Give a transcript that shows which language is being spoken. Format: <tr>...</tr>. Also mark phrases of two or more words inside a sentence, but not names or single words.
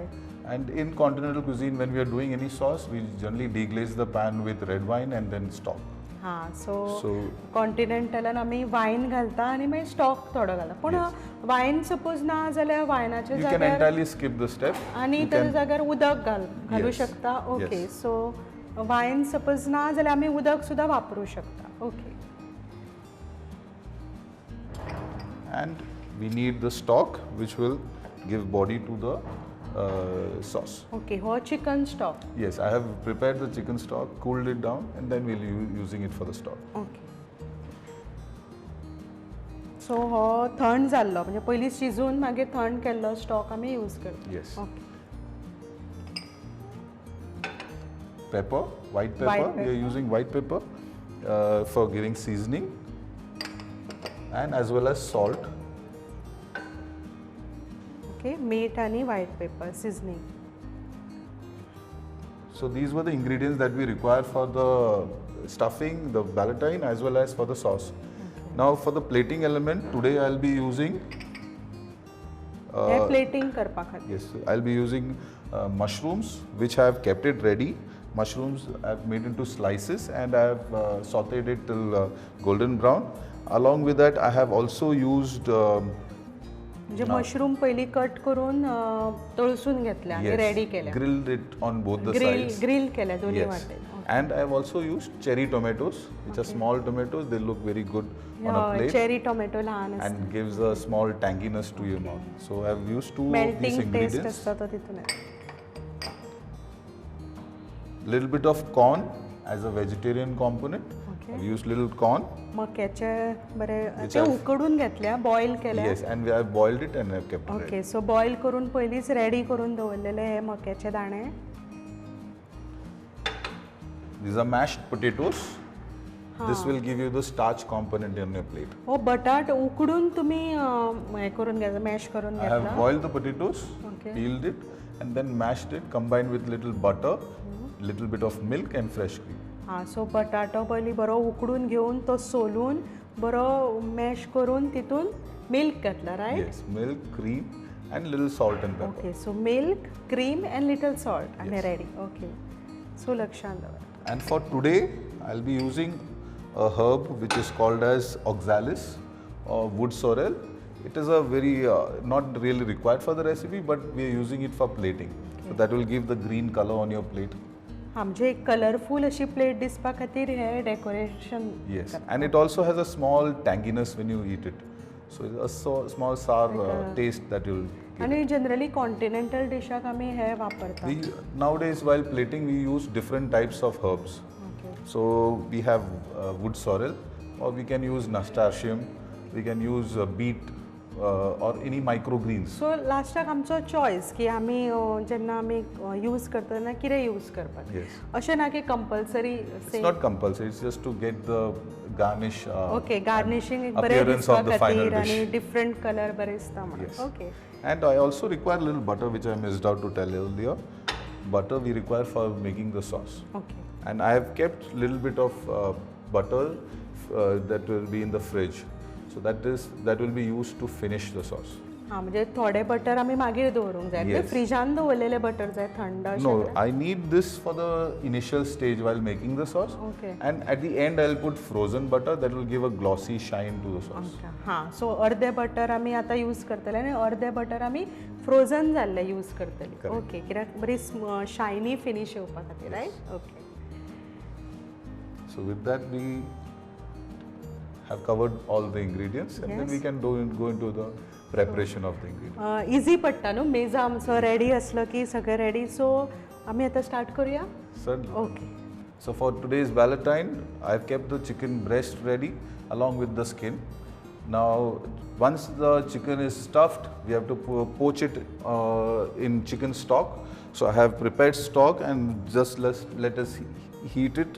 <en>And in continental cuisine, when we are doing any sauce, we generally deglaze the pan with red wine and then stock.</en> <kok>हां सो</kok> <en>So</en> <kok>कॉन्टिनेंटलान आमी वायन घालता आनी मागीर स्टॉक थोडो घालता. पूण</kok> <en>wine suppose</en> <kok>ना जाल्यार वायनाच्या</kok> <en>you can</en> <kok>जाग्यार</kok> <en>entirely skip the step.</en> <kok>आनी ताच्या जाग्यार उदक घालू</kok> <en>Yes.</en> <kok>शकता. ओके</kok> <en>Yes. so wine suppose</en> <kok>ना जाल्यार आमी उदक सुद्दां वापरूं शकता. ओके.</kok> <en>And we need the stock which will give body to the sauce.</en> <kok>ओके हो</kok> <en>chicken stock. Yes, I have prepared the chicken stock, cooled it down, and then we'll be using it for the stock.</en> <kok>ओके. सो हो थंड जाल्लो म्हणजे पयलीं शिजून मागीर थंड केल्लो स्टॉक आमी यूज करता.</kok> <en>Yes.</en> <kok>ओके.</kok> <en>Pepper, white pepper. White We are pepper. using white pepper for giving seasoning, and as well as salt.</en> <kok>ओके मीठ आनी</kok> <en>white pepper seasoning. So these were the ingredients that we require for the stuffing, the ballotine, as well as for the sauce. Now for the plating element, today I'll be using.</en> <kok>हे प्लेटिंग करपा खातीर.</kok> <en>Yes, I'll be using mushrooms, which I have kept it ready. Mushrooms I've made into slices and I have sauteed it till golden brown. Along with that, I have also used.</en> <kok>म्हणजे मशरूम पयलीं कट करून तळसून घेतल्या आनी रेडी केल्या.</kok> <en>grilled it on both the sides.</en> <kok>ग्रिल केल्या दोन्ही</kok> <en>Yes.</en> <kok>वाटेन.</kok> <en>And I have also used cherry tomatoes, which are small tomatoes. They look very good on a plate cherry tomato</en> <kok>लहान आसता.</kok> <en>and gives a small tanginess to your mouth. So I have used two of these melting taste ingredients.</en> <kok>असता तो तितून येता.</kok> <en>Little bit of corn as a vegetarian component. Okay. I've used little corn.</en> <kok>मक्याचे बरे</kok> <en>Which</en> <kok>ते</kok> <en>I've-</en> <kok>उकडून घेतल्या बॉईल केल्या.</kok> <en>Yes, and we have boiled it and I've kept it ready. okay so</en> <kok>बॉईल करून पयलींच रेडी करून दवरलेले हे मक्याचे दाणे.</kok> <en>These are mashed potatoes. This will give you the starch component in your plate.</en> <kok>हो बटाट उकडून तुम्ही हे करून घेतला मॅश करून</kok> <en>I have</en> <kok>घेतला.</kok> <en>boiled the potatoes, Okay. peeled it, and then mashed it, combined with little butter, little bit of milk and fresh cream.</en> <kok>हां सो बटाटो पयलीं बरो उकडून घेवन तो सोलून बरो मॅश करून तितून मिल्क घातला रायट.</kok> <en>Yes, milk, cream, and little salt and pepper. okay so milk cream and little salt आनी ready. okay so</en> <kok>लक्षांत दवर.</kok> <en>And for today, I'll be using a herb which is called as oxalis or wood sorrel. It is a very not really required for the recipe, but we are using it for plating. So that will give the green color on your plate.</en> <kok>हां म्हणजे एक कलरफूल अशी प्लेट दिसपा खातीर हे डेकोरेशन.</kok> <en>Yes, and it also has a small tanginess when you eat it. So it's a small sour taste that you'll get.</en> <kok>आनी जनरली कॉन्टिनेंटल डिशाक आमी हे वापरता.</kok> <en>We, nowadays, while plating, we use different types of herbs.</en> <kok>ओके</kok> <en>So we have wood sorrel, or we can use nasturtium, we can use beet, or any microgreens.</en> <kok>सो लास्टाक आमचो चॉयस की आमी जेन्ना आमी यूज करता तेन्ना कितें यूज करपाक.</kok> <en>Yes.</en> <kok>अशें ना की कंपल्सरी.</kok> <en>It's not compulsory, it's just to get the garnish. okay garnishing</en> <kok>एक बरें</kok> <en>appearance</en> <kok>दिसपा</kok> <en>of the final</en> <kok>खातीर</kok> <en>dish.</en> <kok>आनी</kok> <en>different colour</en> <kok>बरें दिसता म्हणून.</kok> <en>Yes.</en> <kok>ओके</kok> <en>And I also require a little butter, which I missed out to tell earlier. Butter we require for making the sauce.</en> <kok>ओके</kok> <en>And I have kept little bit of butter that will be in the fridge. So that will be used to finish the sauce.</en> <kok>हां म्हणजे थोडे बटर आमी मागीर दवरूंक जाय.</kok> <en>Yes.</en> <kok>फ्रिजान दवरलेले बटर जाय थंड अशें.</kok> <en>No, I need this for the initial stage while making the sauce. Okay. And at the end I'll put frozen butter that will give a glossy shine to the sauce.</en> <kok>हां सो अर्दे बटर आमी आतां यूज करतले आनी अर्दे बटर आमी फ्रोजन जाल्ले यूज करतली.</kok> <en>Correct.</en> <kok>ओके कित्याक बरी</kok> <en>shiny finish</en> <kok>येवपा खातीर रायट. ओके</kok> <en>So with that we have covered all the ingredients, and then Yes. we can go into the preparation of the ingredients.</en> <kok>इजी पडटा न्हू मेजा आमचो रेडी आसलो की सगळें रेडी. सो आमी आतां स्टार्ट करूया.</kok> <en>Certainly.</en> <kok>ओके</kok> <en>So for today's Ballotine, I've kept the chicken breast ready along with the skin. Now, once the chicken is stuffed, we have to poach it in chicken stock. So I have prepared stock and just let us heat it.</en>